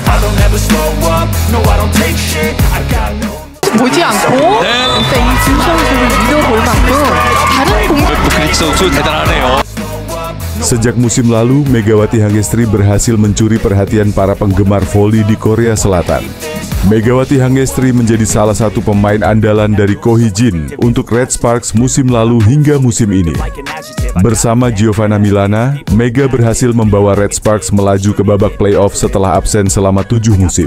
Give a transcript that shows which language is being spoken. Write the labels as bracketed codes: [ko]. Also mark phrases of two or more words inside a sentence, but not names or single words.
[ko] 보지 않고 이준 선수를 믿어볼 만큼 다른 Buklik 선수 대단하네요. [id] Sejak musim lalu, Megawati Hangestri berhasil mencuri perhatian para penggemar voli di Korea Selatan. Megawati Hangestri menjadi salah satu pemain andalan dari Ko Hee-jin untuk Red Sparks musim lalu hingga musim ini. Bersama Giovanna Milana, Mega berhasil membawa Red Sparks melaju ke babak playoff setelah absen selama 7 musim.